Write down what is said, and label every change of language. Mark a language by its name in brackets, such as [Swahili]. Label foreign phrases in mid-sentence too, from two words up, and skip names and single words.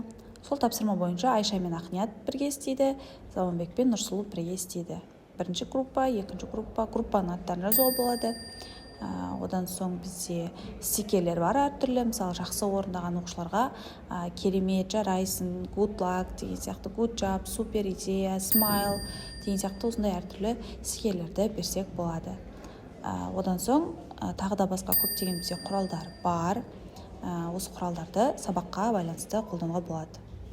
[Kazakh] Сол тапсырма бойынша Айша мен Ақният бірге істейді, Заманбек пен Нұрсұлу бірге істейді. Бірінші группа, екінші группа, группаның аттарын жазуға болады. Одан соң бізде стикерлер бар әртүрлі, мысалы жақсы орындаған оқушыларға керемет, жарайсың, [English] good luck [Kazakh] деген сияқты, [English] good job, [Russian] супер идея, [Kazakh] smile деген сияқты осындай әртүрлі стикерлерді берсек болады. Одан соң тағы да басқа көптеген бізде құралдар бар. Осы құралдарды сабаққа байланысты қолдануға болады.